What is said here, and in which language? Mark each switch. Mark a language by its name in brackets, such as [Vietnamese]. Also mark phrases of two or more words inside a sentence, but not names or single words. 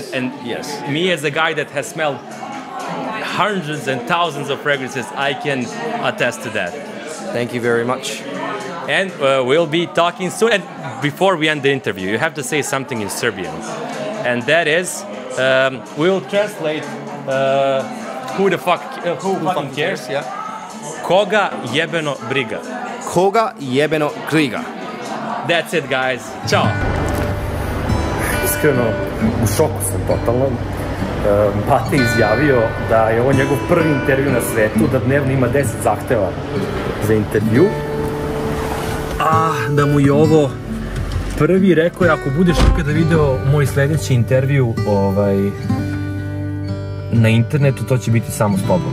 [English] And me as a guy that has smelled hundreds and thousands of fragrances, I can attest to that. Thank you very much. And we'll be talking soon. And before we end the interview, you have to say something in Serbian, and that is, we'll translate. Who fucking cares? Yeah. [Serbian] Koga jebeno briga. Koga jebeno briga. [English] That's it, guys. [Serbian] Ćao. Iskreno, u šoku sam totalno. Pate izjavio da je ovo njegov prvi intervju na svetu, da dnevno ima 10 zahteva za intervju. A da mu je ovo prvi, rekao je, ako budeš ikada video moj sljedeći intervju na internetu, to će biti samo s tobom.